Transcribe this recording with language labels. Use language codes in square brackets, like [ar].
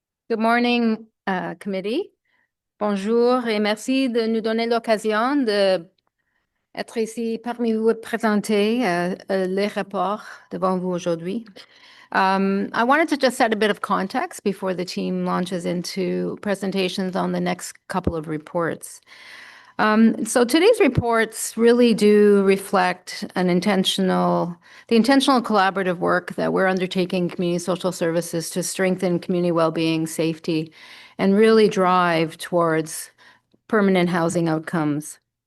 [en] Good morning, committee. [fr] Bonjour et merci de nous donner l'occasion de être ici parmi vous et présenter les rapports devant vous aujourd'hui. [en] I wanted to just set a bit of context before the team launches into presentations on the next couple of reports. So today's reports really do reflect the intentional collaborative work that we're undertaking in community social services to strengthen community well-being, safety, and really drive towards permanent housing outcomes.